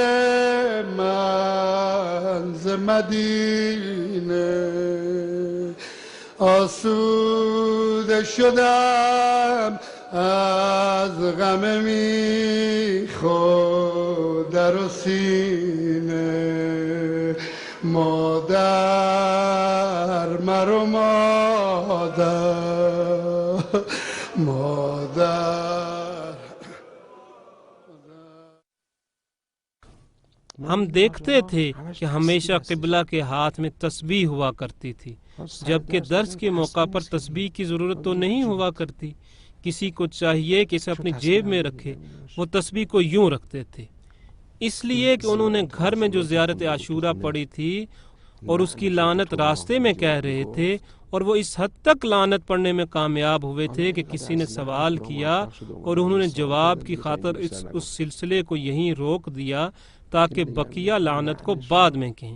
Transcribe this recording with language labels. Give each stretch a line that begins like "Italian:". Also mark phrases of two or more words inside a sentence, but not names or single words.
Persian: منز مدینه آسوده شدم از غم میخو در و سینه مادر مرو مادر
Urdu: ہم دیکھتے تھے کہ ہمیشہ قبلہ کے ہاتھ میں تسبیح ہوا کرتی تھی، جبکہ درس کے موقع پر تسبیح کی ضرورت تو نہیں ہوا کرتی۔ کسی کو چاہیے کہ اسے اپنی جیب میں رکھے، وہ تسبیح کو یوں رکھتے تھے، اس لیے کہ انہوں نے گھر میں جو زیارت عاشورہ پڑھی تھی اور اس کی لعنت راستے میں کہہ رہے تھے، اور وہ اس حد تک لعنت پڑھنے میں کامیاب ہوئے تھے کہ کسی نے سوال کیا اور انہوں نے جواب کی خاطر اس سلسلے کو یہیں روک دیا تاکہ بقیہ لعنت کو بعد میں کہیں۔